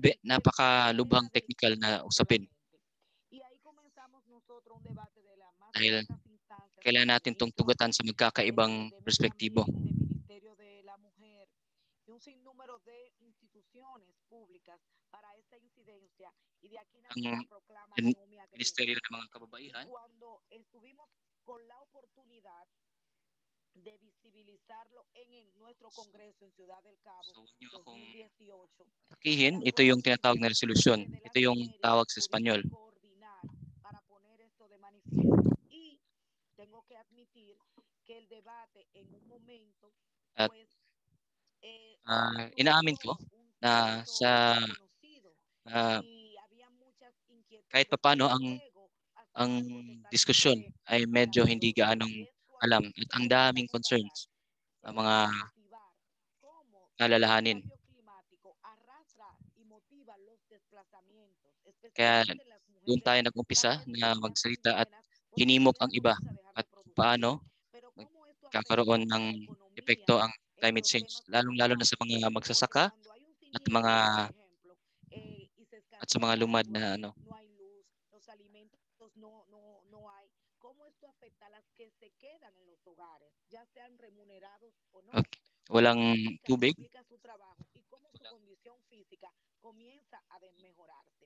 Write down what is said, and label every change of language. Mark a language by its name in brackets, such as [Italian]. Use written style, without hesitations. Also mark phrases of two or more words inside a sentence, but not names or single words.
[Spanish] todo el [Filipino] napakalubhang [Spanish] tema del [Filipino] technical [Spanish] clima [Filipino] na usapin [Spanish] solamente. Y ahí comenzamos nosotros un debate de las más [Filipino] dahil [Spanish] altas instancias con [Filipino] kailangan [Spanish] el [Filipino] natin itong [Spanish] ministro [Filipino] tugatan sa magkakaibang [Spanish] de Medio [Filipino] perspektibo. [Spanish] Ambiente, Ministerio de la Mujer y un sinnúmero de instituciones públicas para esta incidencia. Y de aquí nace la [Filipino] Ang [Spanish] proclama Naomi Agreda. [Filipino] Ministeryo ng mga Kababaihan. [Spanish] Y cuando estuvimos con la oportunidad de visibilizarlo nuestro Congreso en Ciudad del Cabo 2018. [Filipino] Takihin, ito [Spanish] Fue [Filipino] yung tinatawag na [Spanish] evidente [Filipino] resolusyon. [Spanish] que de [Filipino] Ito [Spanish] las [Filipino] yung [Spanish] mujeres [Filipino] tawag sa [Spanish] pudimos [Filipino] Espanyol. [Spanish] coordinar para poner esto de manifiesto. Y tengo que admitir que el debate en un momento, [Filipino] At [Spanish] pues, [Filipino] inaamin [Spanish] resultó [Filipino] ko [Spanish] un [Filipino] na [Spanish] tanto [Filipino] sa [Spanish] desconocido y había muchas [Filipino] kahit [Spanish] inquietudes, [Filipino] papaano [Spanish] pero luego [Filipino] ang [Spanish] hacía algo [Filipino] diskusyon [Spanish] totalmente [Filipino] ay medyo hindi [Spanish] maravilloso. [Filipino] gaanong [Spanish] Y es [Filipino] alam [Spanish] cuando [Filipino] at ang daming [Spanish] comenzamos a hablar [Filipino] concerns ang mga [Spanish] de motivar cómo el [Filipino] alalahanin. [Spanish] cambio climático arrastra y motiva los desplazamientos, [Filipino] Kaya [Spanish] especialmente en las [Filipino] doon [Spanish] mujeres, [Filipino] tayo nag-umpisa na [Spanish] las [Filipino] magsalita at [Spanish] indígenas, porque la [Filipino] hinimok ang [Spanish] aldea [Filipino] iba [Spanish] comienza a dejar [Filipino] at [Spanish] de producir. [Filipino] paano [Spanish] Pero cómo esto afecta [Filipino] magkakaroon ng [Spanish] a la economía [Filipino] epekto ang [Spanish] en [Filipino] climate [Spanish] los [Filipino] change, [Spanish] temas [Filipino] lalong-lalo na sa [Spanish] ambientales. [Filipino] mga [Spanish] Porque [Filipino] magsasaka [Spanish] cuando hay un [Filipino] at mga [Spanish] siniestro, por ejemplo, y se [Filipino] at sa [Spanish] escasea [Filipino] mga [Spanish] el [Filipino] lumad [Spanish] agua, [Filipino] na [Spanish] no hay luz, los alimentos no hay, cómo esto afecta a las que se quedan en los hogares, ya sean remunerados o no, cómo [Filipino] walang [Spanish] se [Filipino] tubig. [Spanish] duplica su trabajo y cómo su condición física comienza a desmejorarse.